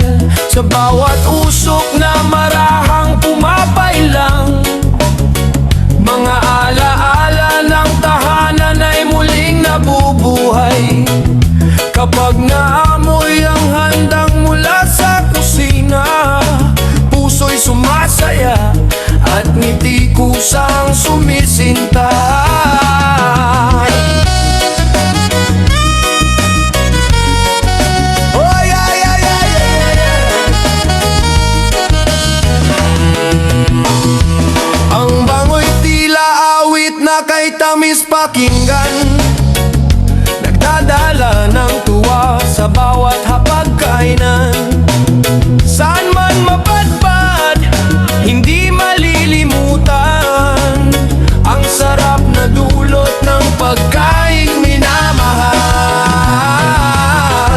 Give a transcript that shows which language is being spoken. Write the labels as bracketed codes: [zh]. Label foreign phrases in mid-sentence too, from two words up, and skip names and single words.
[tl] Sa bawat usok na marahang pumapailang, mga alaala ng tahanan ay muling nabubuhay. Kapag naamoy ang handang mula sa kusina, puso'y sumasaya at ngiti kusang sumisinta. [en] Oh, yeah, yeah, yeah, yeah, yeah. [tl] Ang bango'y tila awit na kay tamis pakinggan, nagdadala ng tuwa sa bawat hapagkainan. Saan man mapadpad, hindi malilimutan ang sarap na dulot ng pagkaing minamahal.